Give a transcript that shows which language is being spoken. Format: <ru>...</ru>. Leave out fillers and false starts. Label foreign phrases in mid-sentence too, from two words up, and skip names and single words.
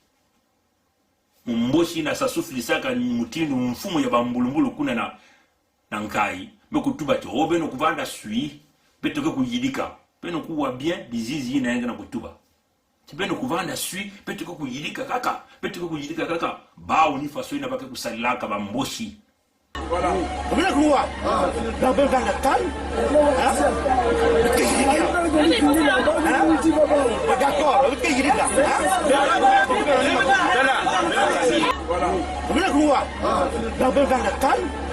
<ktu>Mboshi na sasufilisaka mutindu mfumu ya bambulumbulu kuna na nkai. Mekutuba cho beno kuvanda sui. Beto ke kujidika. Beno kuwa bien bizizi ina yenga na kutuba. Beno kuvanda sui. Beto ke kujidika kaka. Beto ke kujidika kaka. Bao ni faso ina bake kusalilaka bamboshi.</ktu> <fr>Voilà. Vous venez quoi? Dans le calme. D'accord, vous venez quoi? Dans le calme.</fr>